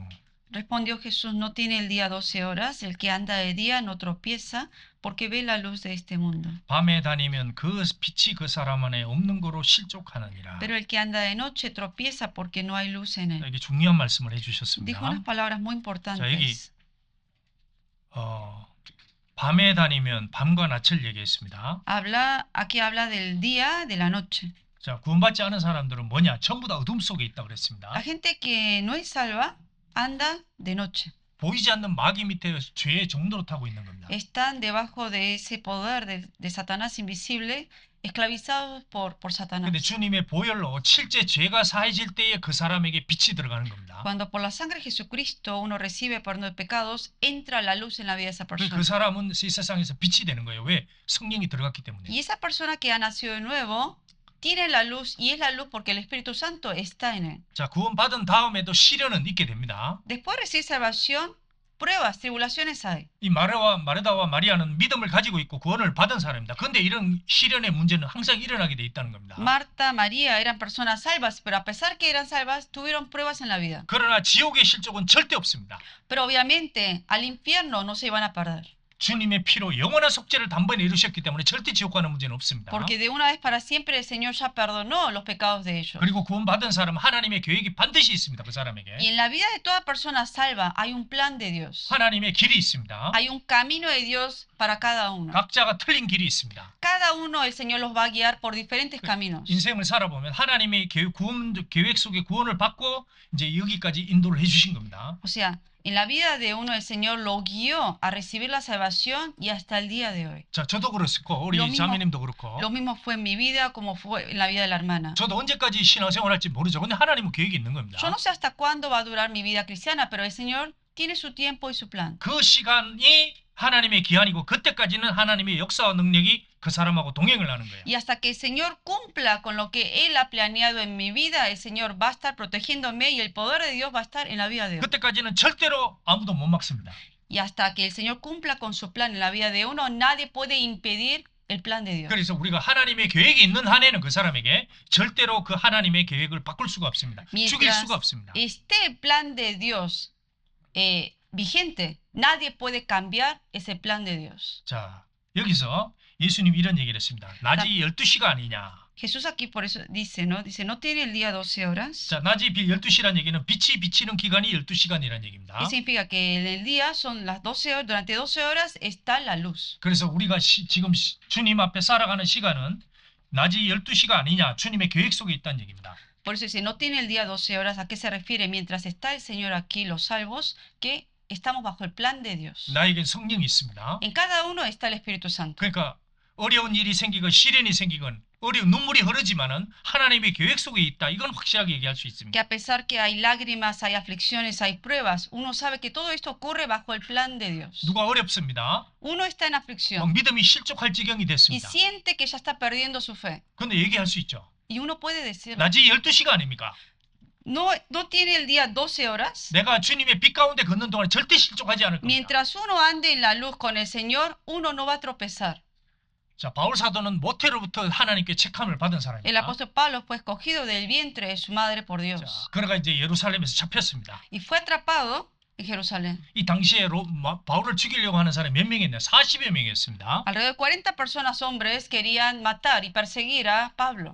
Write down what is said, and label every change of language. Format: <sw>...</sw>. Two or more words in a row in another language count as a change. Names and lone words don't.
<es>Respondió Jesús, no tiene el día 12 horas, el que anda de día no tropieza, porque ve la luz de este mundo.</es> <ko>밤에 다니면 그 빛이 그 사람 안에 없는 거로 실족하느니라.</ko> <es>Pero el que anda de noche tropieza porque no hay luz en él.</es> <ko>이게 중요한 말씀을</ko> <es>Dijo</es> <ko>해주셨습니다.</ko> <es>unas palabras muy importantes.</es> <ko>밤에 다니면 밤과 낮을 얘기했습니다.</ko> <es>Aquí habla del día, de la noche.</es> <ko>자, 구원받지 않은 사람들은 뭐냐? 전부 다 어둠 속에 있다 그랬습니다.</ko> <es>La gente que no es salva anda de noche.</es> <ko>보이지 않는 마귀 밑에 죄의 정도로 타고 있는 겁니다.</ko> <es>Están debajo de ese poder de Satanás invisible, esclavizados por Satanás.</es> <ko>근데 주님의 보혈로 실제 죄가 사해질 때에 그 사람에게 빛이 들어가는 겁니다.</ko> <es>Cuando por la sangre de Jesucristo uno recibe perdón de pecados, entra la luz en la vida de esa</es> <ko>그</ko> <es>persona.</es> <ko>사람은 이 세상에서 빛이 되는 거예요. 왜? 성령이 들어갔기 때문에.</ko> <es>Y esa persona que ha nacido de nuevo tiene la luz y es la luz porque el Espíritu Santo está en él.</es> <ko>자, 구원받은 다음에도 시련은 있게 됩니다.</ko> <es>Después de recibir salvación, pruebas, tribulaciones hay.</es> <ko>이 마르다와 마리아는 믿음을 가지고 있고 구원을 받은 사람입니다. 그런데 이런 시련의 문제는 항상 일어나게 돼 있다는 겁니다.</ko> <es>Marta, María eran personas salvas, pero a pesar que eran salvas, tuvieron pruebas en la vida.</es> <ko>그러나 지옥의 실족은 절대 없습니다.</ko> <es>Pero obviamente al infierno no se iban a perder.</es> <ko>주님의 피로 영원한 속죄를 단번에 이루셨기 때문에 절대 지옥 가는 문제는 없습니다.</ko> <es>Porque de una vez para siempre el Señor ya perdonó los pecados de ellos.</es> <ko>그리고 구원받은 사람은 하나님의 계획이 반드시 있습니다. 그 사람에게.</ko> <es>Y en la vida de toda persona salva hay un plan de Dios.</es> <ko>하나님의 길이 있습니다.</ko> <es>Hay un camino de Dios para cada uno.</es> <ko>각자가 틀린 길이 있습니다.</ko> <es>Cada uno el Señor los va a guiar por diferentes caminos.</es> <ko>인생을 살아보면 하나님의 계획 속에 구원을 받고 이제 여기까지 인도를 해주신 겁니다.</ko> <es>O sea, en la vida de uno el Señor lo guió a recibir la salvación y hasta el día de hoy.</es> <ko>자, 저도 그렇고 우리</ko> <es>lo mismo-</es> <ko>자매님도 그렇고</ko> <es>Lo mismo fue en mi vida como fue en la vida de la hermana.</es> <ko>저도 언제까지 신앙생활 할지 모르죠. 근데 하나님은 계획이 있는 겁니다.</ko> <es>Yo no sé hasta cuándo va a durar mi vida cristiana, pero el Señor tiene su tiempo y su plan.</es> <ko>그 시간이 하나님의 기한이고 그때까지는 하나님의 역사와 능력이 그 사람하고 동행을 하는 거예요.</ko> <es>Y hasta que el Señor cumpla con lo que Él ha planeado en mi vida, el Señor va a estar protegiéndome y el poder de Dios va a estar en la vida de uno.</es> <ko>그때까지는 절대로 아무도 못 막습니다.</ko> <es>Y hasta que el Señor cumpla con su plan en la vida de uno, nadie puede impedir el plan de Dios.</es> <ko>그래서 우리가 하나님의 계획이 있는 한에는 그 사람에게 절대로 그 하나님의 계획을 바꿀 수가 없습니다. 죽일 수가 없습니다.</ko> <es>esté el plan de Dios vigente, nadie puede cambiar ese plan de Dios.</es> <ko>자, 여기서 예수님이 이런 얘기를 했습니다. 낮이 12시가 아니냐.</ko> <es>Jesús aquí por eso dice, ¿no tiene el día 12 horas?</es> <ko>자, 낮이 12시란 얘기는 빛이 비치는 기간이 12시간이라는 얘기입니다.</ko> <es>Y significa que en el día son las 12 horas, durante 12 horas está la luz.</es> <ko>그래서 우리가 지금 주님 앞에 살아가는 시간은 낮이 12시가 아니냐. 주님의 계획 속에 있다는 얘기입니다.</ko> <es>Por eso dice, no tiene el día 12 horas, ¿a qué se refiere? Mientras está el Señor aquí, los salvos, que estamos bajo el plan de Dios.</es> <ko>나에겐 성령이 있습니다.</ko> <es>En cada uno está el Espíritu Santo.</es> <ko>그러니까 어려운 일이 생기건 시련이 생기건 어려운 눈물이 흐르지만은 하나님의 계획 속에 있다. 이건 확실하게 얘기할 수</ko> <es>Que</es> <ko>있습니다.</ko> <es>a pesar que hay lágrimas, hay aflicciones, hay pruebas, uno sabe que todo esto ocurre bajo el plan de Dios.</es> <ko>누가 어렵습니다.</ko> <es>Uno está en</es> <ko>막</ko> <es>aflicción</es> <ko>믿음이 실족할 지경이</ko> <es>y</es> <ko>됐습니다.</ko> <es>siente que ya está perdiendo su fe.</es> <ko>근데 얘기할 수 있죠.</ko> <es>Y uno puede decir,</es> <ko>낮이 12시가 아닙니까?</ko> <es>no tiene el día 12 horas.</es> <ko>내가 주님의 빛 가운데 걷는 동안 절대 실족하지 않을 겁니다.</ko> <es>Mientras uno ande en la luz con el Señor, uno no va a tropezar.</es> <ko>자, 바울 사도는 모태로부터 하나님께 책함을 받은</ko> <es>El</es> <ko>사람입니다.</ko> <es>apóstol Pablo fue escogido del vientre de su madre por Dios</es> <ko>자, 그러가 이제 예루살렘에서 잡혔습니다.</ko> <es>y fue atrapado en Jerusalén.</es> <ko>이 당시에 바울을 죽이려고 하는 사람이 몇 명이었나요? 40여 명이었습니다.</ko> <es>Alrededor de 40 personas, hombres, querían matar y perseguir a Pablo.</es>